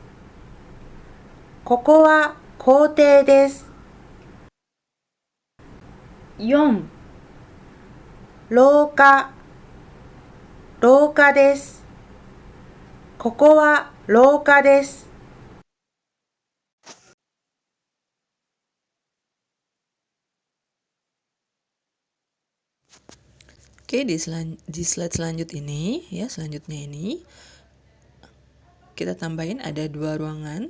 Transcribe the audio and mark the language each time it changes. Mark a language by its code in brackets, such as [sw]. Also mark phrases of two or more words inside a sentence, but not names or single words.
[ja] ここは校庭です。 4、廊下、廊下です。ここは廊下です。 [id] Oke, di slide selanjutnya ini kita tambahin ada 2 ruangan.